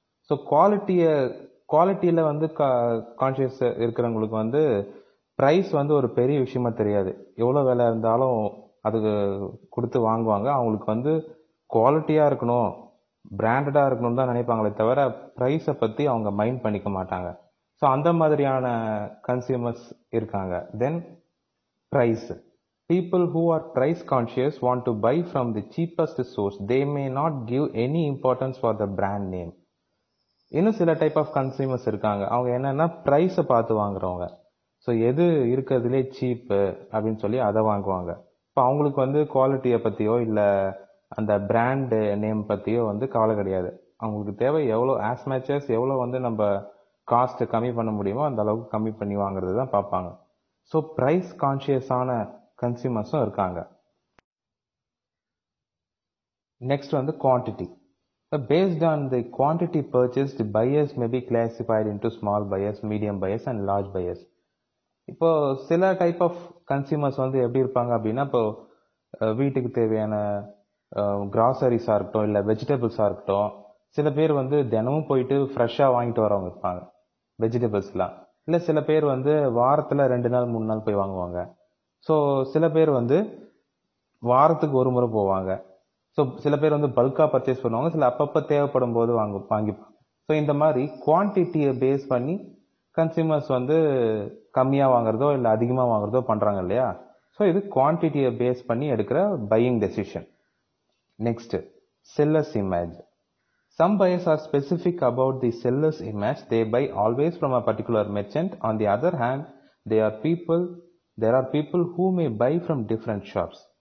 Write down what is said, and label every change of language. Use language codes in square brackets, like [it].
[ta] So குவாலிட்டியில் வந்து conscious இருக்கிறவங்களுக்கு வந்து ப்ரைஸ் வந்து ஒரு பெரிய விஷயமா தெரியாது. எவ்வளோ விலை இருந்தாலும் அதுக்கு கொடுத்து வாங்குவாங்க. அவங்களுக்கு வந்து குவாலிட்டியாக இருக்கணும், பிராண்டடாக இருக்கணும்னு தான் நினைப்பாங்களே தவிர ப்ரைஸை பற்றி அவங்க மைண்ட் பண்ணிக்க மாட்டாங்க. ஸோ அந்த மாதிரியான கன்சியூமர்ஸ் இருக்காங்க. [en] Then price. People who are price conscious want to buy from the cheapest source. They may not give any importance for the brand name. [ta] இன்னும் சில டைப் ஆஃப் கன்சியூமர்ஸ் இருக்காங்க. அவங்க என்னன்னா ப்ரைஸை பார்த்து வாங்குறவங்க. ஸோ எது இருக்கிறதுலே சீப்பு அப்படின்னு சொல்லி அதை வாங்குவாங்க. இப்போ அவங்களுக்கு வந்து குவாலிட்டியை பற்றியோ இல்லை அந்த பிராண்டு நேம் பற்றியோ வந்து கவலை கிடையாது. அவங்களுக்கு தேவை எவ்வளோ ஆஸ் மேச்சஸ் எவ்வளோ வந்து நம்ம காஸ்ட்டை கம்மி பண்ண முடியுமோ அந்த அளவுக்கு கம்மி பண்ணி வாங்குறது தான் பார்ப்பாங்க. ஸோ ப்ரைஸ் கான்ஷியஸான கன்சியூமர்ஸும் இருக்காங்க. [en] Next வந்து quantity. Based on the quantity purchased, buyers may be classified into small buyers, medium buyers and large buyers. [ta] இப்போ சில டைப் ஆஃப் கன்சியூமர்ஸ் வந்து எப்படி இருப்பாங்க அப்படின்னா, இப்போ வீட்டுக்கு தேவையான கிராசரிஸாக இருக்கட்டும் இல்லை வெஜிடபிள்ஸாக இருக்கட்டும், சில பேர் வந்து தினமும் போயிட்டு ஃப்ரெஷ்ஷாக வாங்கிட்டு வரவங்க இருப்பாங்க வெஜிடபிள்ஸ்லாம். இல்லை சில பேர் வந்து வாரத்தில் 2 நாள் 3 நாள் போய் வாங்குவாங்க. ஸோ சில பேர் வந்து வாரத்துக்கு ஒரு முறை போவாங்க. ஸோ சில பேர் வந்து பல்காக பர்ச்சேஸ் பண்ணுவாங்க, சில அப்பப்போ தேவைப்படும் போது வாங்கிப்பாங்க. ஸோ இந்த மாதிரி குவான்டிட்டியை பேஸ் பண்ணி கன்சியூமர்ஸ் வந்து கம்மியாக வாங்குறதோ இல்லை அதிகமாக வாங்குறதோ பண்ணுறாங்க இல்லையா. ஸோ இது குவான்டிட்டியை பேஸ் பண்ணி எடுக்கிற buying decision. [en] Next, seller's image. Some buyers are specific about the seller's image. They buy always from a particular merchant. On the other hand, there are people who may buy from different shops.